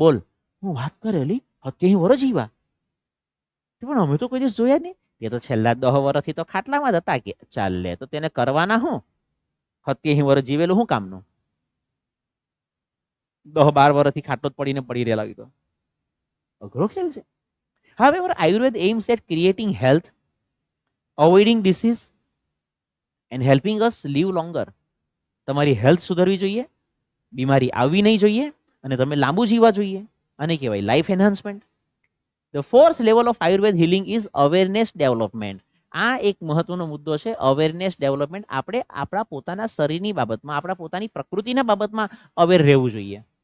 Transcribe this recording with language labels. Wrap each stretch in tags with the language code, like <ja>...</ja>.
<gu>બોલ, હું વાત કરેલી 87 વર્ષ જીવા. પણ અમે તો કોઈ દિવસ જોયા જ નહીં. તે તો છેલ્લા 10 વર્ષથી તો ખાટલામાં જ હતા. કે ચાલે તો તેને કરવાના હું? 87 વર્ષ જીવેલું શું કામનું? 10-12 વર્ષથી ખાટલો જ પડીને પડી રહેલા હોય તો અઘરો ખેલ છે.</gu> <en>However, Ayurveda aims at creating health, avoiding disease and helping us live longer.</en> <gu>તમારી હેલ્થ સુધરવી જોઈએ, બીમારી આવવી નહીં જોઈએ અને તમે લાંબુ જીવવા જોઈએ. આને કહેવાય</gu> <en>Life enhancement. The fourth level of Ayurveda healing is awareness development.</en> <gu>આ એક મહત્વનો મુદ્દો છે, અવેરનેસ ડેવલપમેન્ટ. આપણે આપણા પોતાના શરીરની બાબતમાં, આપણા પોતાની પ્રકૃતિના બાબતમાં અવેર રહેવું જોઈએ.</gu>